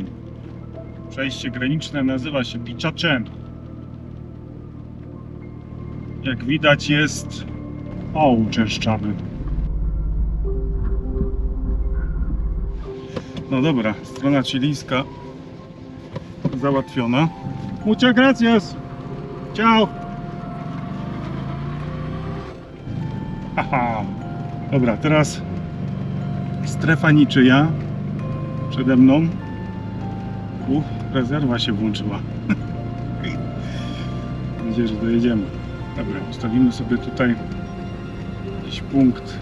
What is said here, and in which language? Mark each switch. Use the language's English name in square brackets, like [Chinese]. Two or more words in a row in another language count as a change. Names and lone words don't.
[Polish] Przejście graniczne nazywa się Pichiachén. Jak widać, jest uczęszczany. No dobra, strona chilijska załatwiona. [Spanish] Muchas gracias. Ciao. Haha. [Polish] Dobra, teraz strefa niczyja przede mną. Rezerwa się włączyła. Mam nadzieję, że dojedziemy. Dobra, ustawimy sobie tutaj jakiś punkt.